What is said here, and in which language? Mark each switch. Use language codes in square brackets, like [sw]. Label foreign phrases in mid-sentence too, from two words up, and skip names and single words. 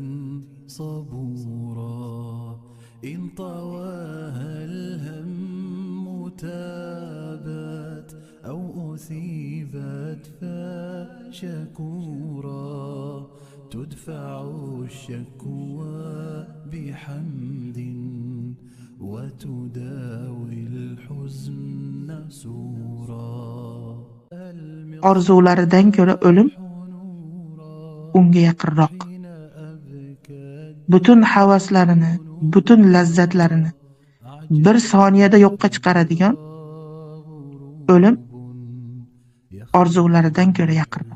[ar] صبورا إن طواها الهم تابت أو أثيبت فشكورا تدفع الشكوى بحمد وتداوي الحزن سورا [uz] Orzularidan ko'ra o'lim unga yaqinroq. Butun havaslarini, butun lazzatlarini bir soniyada yo'qqa chiqaradigan o'lim orzularidan ko'ra yaqinroq.